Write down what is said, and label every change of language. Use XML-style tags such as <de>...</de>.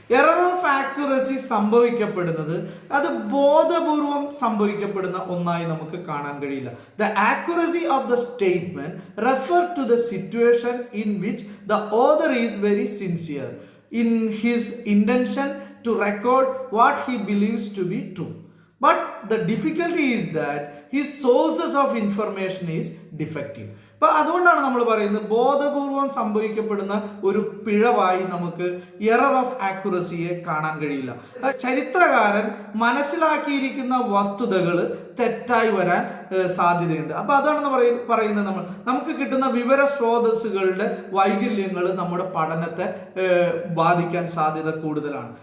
<ml>Error of accuracy സംഭവിക്കപ്പെടുന്നത് അത് ബോധപൂർവം സംഭവിക്കപ്പെടുന്ന ഒന്നായി നമുക്ക് കാണാൻ കഴിയില്ല.</ml> <en>The accuracy of the statement refer to the situation in which the author is very sincere in his intention to record what he believes to be true. But the difficulty is that his sources of information is defective.</en> <ml>അപ്പൊ അതുകൊണ്ടാണ് നമ്മൾ പറയുന്നത് ബോധപൂർവം സംഭവിക്കപ്പെടുന്ന ഒരു പിഴവായി നമുക്ക് error of ആക്യുറസിയെ കാണാൻ കഴിയില്ല. ചരിത്രകാരൻ മനസ്സിലാക്കിയിരിക്കുന്ന വസ്തുതകൾ തെറ്റായി വരാൻ സാധ്യതയുണ്ട്. അപ്പൊ അതാണ് പറയുന്നത് നമുക്ക് കിട്ടുന്ന വിവര സ്രോതസ്സുകളുടെ വൈകല്യങ്ങൾ നമ്മുടെ പഠനത്തെ ബാധിക്കാൻ സാധ്യത കൂടുതലാണ്.</ml>